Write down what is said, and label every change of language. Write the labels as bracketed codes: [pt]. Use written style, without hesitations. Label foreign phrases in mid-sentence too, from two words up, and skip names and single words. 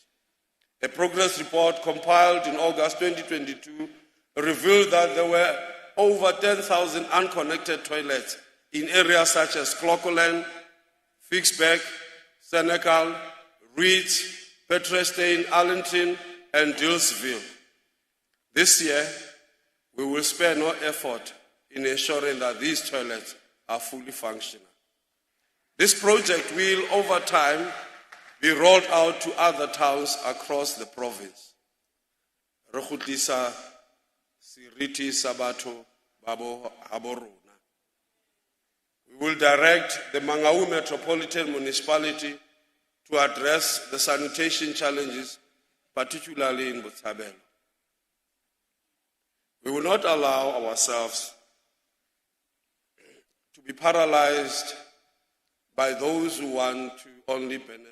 [en] A progress report compiled in August 2022 revealed that there were over 10,000 unconnected toilets in areas such as Clocolan, Fixbeck, Senegal, Reeds, Petrestein, Arlington, and Dillsville. This year, we will spare no effort in ensuring that these toilets are fully functional. This project will, over time, be rolled out to other towns across the province. [st] Re kgutlisa seriti sa batho ba bo habo rona. [en] We will direct the Mangaung Metropolitan Municipality to address the sanitation challenges, particularly in Botshabelo. We will not allow ourselves to be paralyzed by those who want to only benefit.